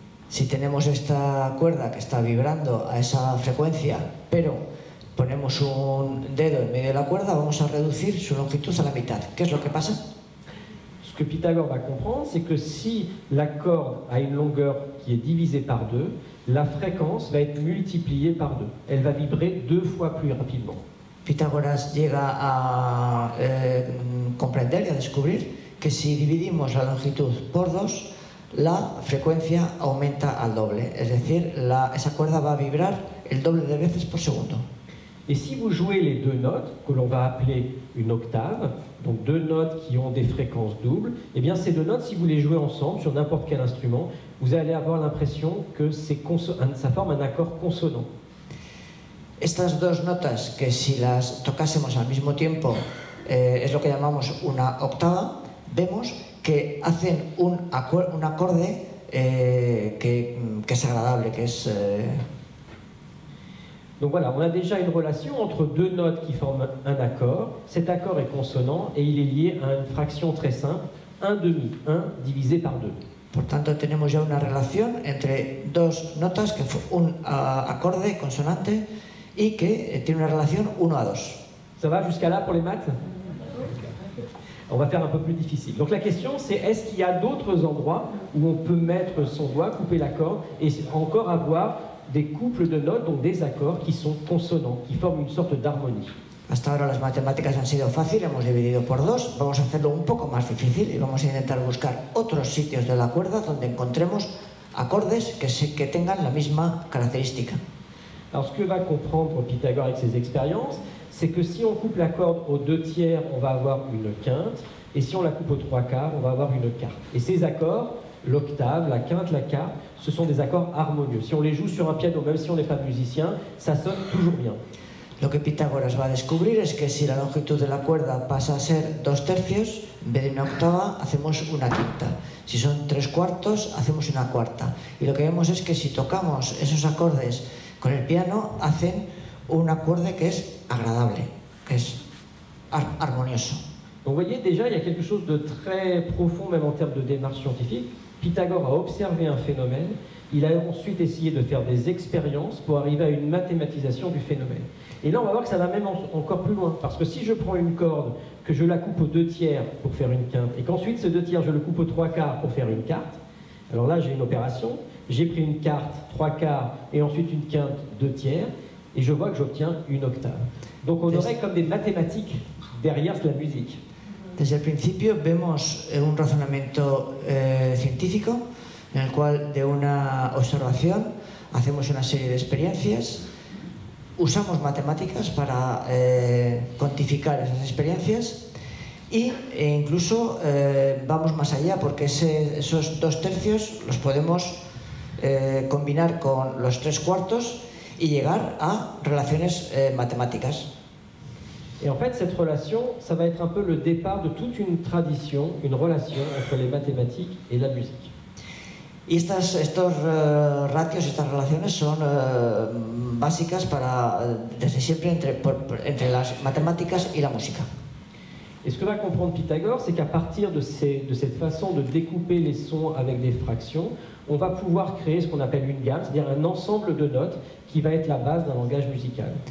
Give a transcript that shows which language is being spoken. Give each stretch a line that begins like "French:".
Spanish: Si tenemos esta cuerda que está vibrando a esa frecuencia, pero ponemos un dedo en medio de la cuerda, vamos a reducir su longitud a la mitad. ¿Qué es lo que pasa?
French: Ce que Pythagore va comprendre, c'est que si la corde a une longueur qui est divisée par 2, la fréquence va être multipliée par 2. Elle va vibrer 2 fois plus rapidement.
Spanish: Pitágoras llega a comprender y a descubrir que si dividimos la longitud por 2, la frecuencia aumenta al doble, es decir, esa cuerda va a vibrar el doble de veces por segundo.
French: Et si vous jouez les deux notes, que l'on va appeler une octave, donc deux notes qui ont des fréquences doubles, eh bien ces deux notes, si vous les jouez ensemble sur n'importe quel instrument, vous allez avoir l'impression que ça forme un accord consonant.
Spanish: Estas dos notas, que si las tocásemos al mismo tiempo, es lo que llamamos una octava, vemos que hacen un acorde que es agradable, que es...
French: Donc voilà, on a déjà une relation entre deux notes qui forment un accord. Cet accord est consonant et il est lié à une fraction très simple, 1 demi, 1 divisé par 2.
Spanish: Por tanto, tenemos ya una relación entre dos notas, que fue un acorde consonante y que tiene una relación 1 a 2.
French: Ça va jusqu'à là pour les maths? On va faire un peu plus difficile. Donc la question c'est, est-ce qu'il y a d'autres endroits où on peut mettre son doigt, couper la corde et encore avoir des couples de notes, donc des accords qui sont consonants, qui forment une sorte d'harmonie?
Spanish: Hasta ahora las matemáticas han sido fáciles, hemos dividido por 2, vamos a hacerlo un poco más difícil y vamos a intentar buscar otros sitios de la cuerda donde encontremos acordes que tengan la misma característica.
French: Alors, ce que va comprendre Pythagore avec ses expériences, c'est que si on coupe la corde aux 2/3, on va avoir une quinte, et si on la coupe aux 3/4, on va avoir une quarte. Et ces accords, l'octave, la quinte, la quarte, ce sont des accords harmonieux. Si on les joue sur un piano, même si on n'est pas musicien, ça sonne toujours bien.
Spanish: Lo que Pitágoras va a descubrir es que si la longitud de la cuerda pasa a ser 2/3, en vez de una octava, hacemos una quinta. Si son 3/4, hacemos una cuarta. Y lo que vemos es que si tocamos esos acordes con el piano, hacen un acorde que es agradable, que es armonioso.
French: Donc vous voyez, déjà, il y a quelque chose de très profond, même en termes de démarche scientifique. Pythagore a observé un phénomène, il a ensuite essayé de faire des expériences pour arriver à une mathématisation du phénomène. Et là, on va voir que ça va même encore plus loin, parce que si je prends une corde, que je la coupe aux 2/3 pour faire une quinte, et qu'ensuite ce 2/3 je le coupe aux 3/4 pour faire une quarte, alors là j'ai une opération, j'ai pris une quarte 3/4 et ensuite une quinte 2/3, et je vois que j'obtiens une octave. Donc on aurait comme des mathématiques derrière la musique.
Spanish: Desde el principio vemos un razonamiento científico en el cual de una observación hacemos una serie de experiencias, usamos matemáticas para cuantificar esas experiencias e incluso vamos más allá porque esos 2/3 los podemos combinar con los 3/4 y llegar a relaciones matemáticas.
French: Et en fait, cette relation, ça va être un peu le départ de toute une tradition, une relation entre les mathématiques et la musique.
Spanish: Y estos ratios, estas relaciones son básicas desde siempre entre las matemáticas y la música.
French: Et ce que va comprendre Pythagore, c'est qu'à partir de cette façon de découper les sons avec des fractions, on va pouvoir créer ce qu'on appelle une gamme, c'est-à-dire un ensemble de notes qui va être la base d'un langage musical.